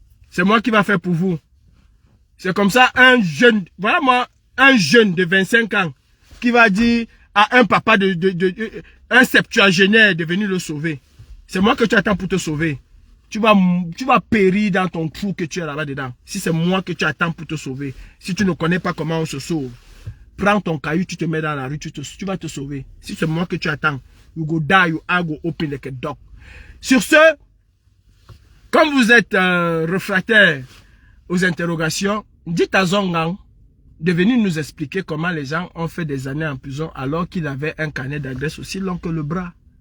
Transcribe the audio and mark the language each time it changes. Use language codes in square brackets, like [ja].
[fr] C'est moi qui va faire pour vous. C'est comme ça un jeune, voilà moi, un jeune de 25 ans qui va dire à un papa un septuagénaire de venir le sauver. C'est moi que tu attends pour te sauver. Tu vas périr dans ton trou que tu es là-bas dedans. Si c'est moi que tu attends pour te sauver. Si tu ne connais pas comment on se sauve. Prends ton caillou, tu te mets dans la rue, tu vas te sauver. Si c'est moi que tu attends. [pcm] You go die, you go open like a dog. [fr] Sur ce, comme vous êtes réfractaire aux interrogations, dites à Zongang de venir nous expliquer comment les gens ont fait des années en prison alors qu'il avait un carnet d'adresse aussi long que le bras.